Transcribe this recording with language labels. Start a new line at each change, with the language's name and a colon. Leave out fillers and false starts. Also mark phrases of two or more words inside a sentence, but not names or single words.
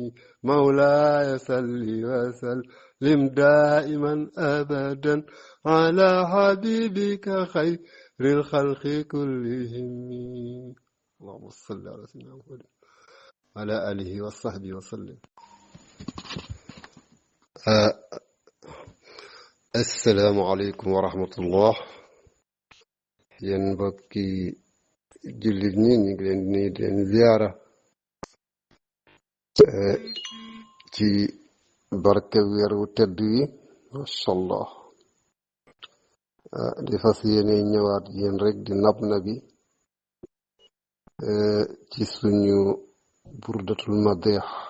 Arabic: مولاي صل وسلم دائما أبدا على حبيبك خير الخلق كلهم. اللهم صل على سيدنا محمد وعلى آله وصحبه وسلم. السلام عليكم ورحمة الله.
Wolof: yéen mbokki jullit ñi ñu ngi leen di nuyu di leen ziyaara ci barke weer wu tedd wi
Arabic: ما شاء الله
Wolof: di fas yéene ñëwaat yéen rek di nab nabi ci suñu burdatul madih.